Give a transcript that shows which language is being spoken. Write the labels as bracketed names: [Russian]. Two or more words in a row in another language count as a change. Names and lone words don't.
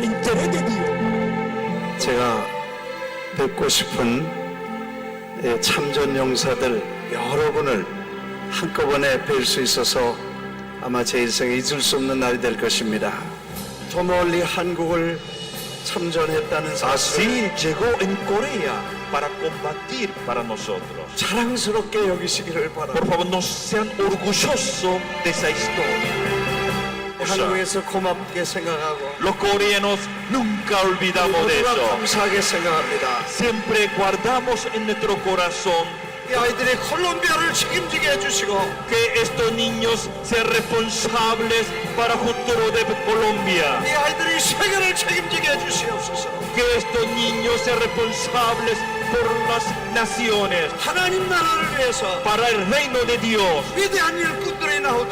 [Korean] 제가 뵙고 싶은 참전 용사들 여러분을 한꺼번에 뵐 수 있어서 아마 제 인생에 잊을 수 없는 날이 될 것입니다. 저 멀리 한국을 참전했다는 사실 [Spanish] para combatir para nosotros. [Korean] 자랑스럽게 여기시기를 바랍니다. [Spanish] Por favor, no sean orgullosos de esa historia. [Korean] 한국에서 고맙게 생각하고 [Spanish] Los coreanos nunca olvidamos de [Korean] 모두가 [Spanish] eso. [Korean] 감사하게 생각합니다. [Spanish] Siempre guardamos en nuestro corazón [Korean] 이 아이들이 콜롬비아를 책임지게 해주시고 [Spanish] que estos niños sean responsables para el futuro de Colombia. [Korean] 이 아이들이 세계를 책임지게 해주시옵소서. [Spanish] Que estos niños sean responsables por las naciones, [Korean] 하나님 나라를 위해서 [Spanish] para el reino de Dios. [Korean] 위대한 일꾼들이 나오도록